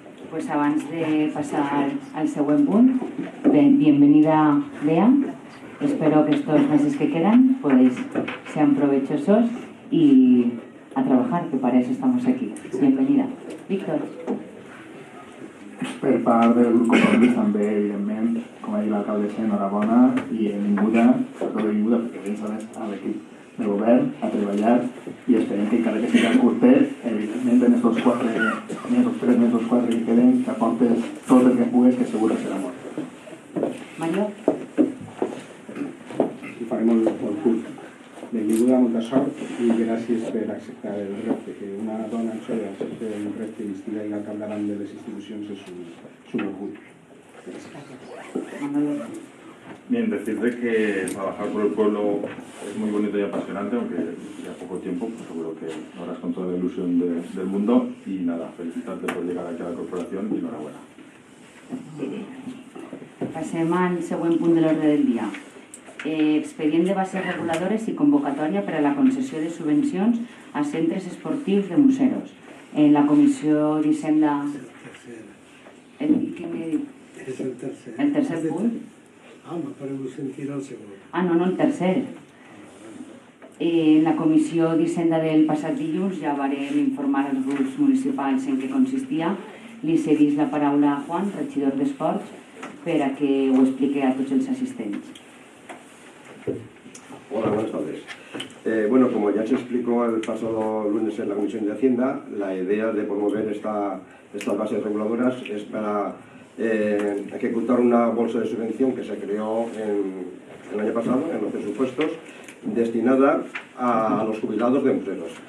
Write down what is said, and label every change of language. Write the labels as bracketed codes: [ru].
[ca] Pues abans de passar al següent punt, [es] bienvenida, [ca] Bea. [es] Espero que estos meses que quedan pues sean provechosos y a trabajar, que para eso estamos aquí. Bienvenida. Víctor. [ca] Per part del grup Compromís també, evidentment, com ha dit l'alcaldessa, enhorabona i benvinguda, sobretot benvinguda perquè vens a l'equip de govern a treballar i esperem que encara que sigui curtet, evidentment en aquests 4 mesos, 3 mesos, 4 que queden, que aportes tot el que pugues, que segur que serà molt. Mario. Ho faré molt curt. Benvinguda, molta sort i gràcies per acceptar el repte, que una dona en sola accepti un repte i estigui al capdavant de les institucions és un orgull. [es] Bien, decirte que trabajar por el pueblo es muy bonito y apasionante, aunque ya poco tiempo, pues seguro que lo harás con toda la ilusión del mundo. Y nada, felicitarte por llegar aquí a la corporación y enhorabuena. [ca] Passem al següent punt de l'ordre del dia. Expedient de bases reguladores i convocatòria per a la concessió de subvencions a centres esportius de Museros. En la Comissió d'Hisenda... Què m'he dit? És el tercer. El tercer punt? M'ha paregut sentir el segon. No, el tercer. En la Comissió d'Hisenda del passat dilluns ja varem informar als grups municipals en què consistia. Li cedís la paraula a Juan, regidor d'Esports, per a que ho explique a tots els assistents. [es] Hola, buenas tardes. Bueno, como ya se explicó el pasado lunes en la Comisión de Hacienda, la idea de promover estas bases reguladoras es para ejecutar una bolsa de subvención que se creó el año pasado, en los presupuestos, destinada a los jubilados de museros.